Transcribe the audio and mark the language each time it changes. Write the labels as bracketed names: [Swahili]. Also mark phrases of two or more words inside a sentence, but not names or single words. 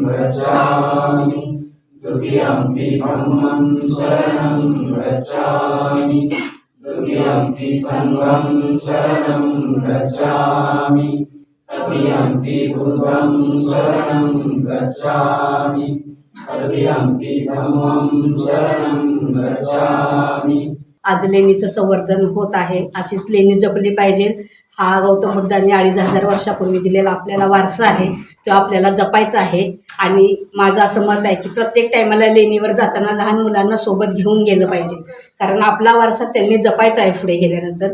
[Pali] गच्छामि द्वितीयंपि धम्मं शरणं गच्छामि द्वितीयंपि संघं शरणं गच्छामि तृतीयंपि बुद्धं शरणं गच्छामि तृतीयंपि धम्मं शरणं गच्छामि। [Marathi] आज लेणीचं संवर्धन होत आहे, अशीच लेणी जपली पाहिजे। हा गौतम बुद्धांनी 2500 वर्षापूर्वी दिलेला आपल्याला वारसा आहे, तो आपल्याला जपायचा आहे। आणि माझं असं मत आहे की प्रत्येक टायमाला लेणीवर जाताना लहान मुलांना सोबत घेऊन गेलं पाहिजे, कारण आपला वारसा त्यांनी जपायचा आहे पुढे गेल्यानंतर।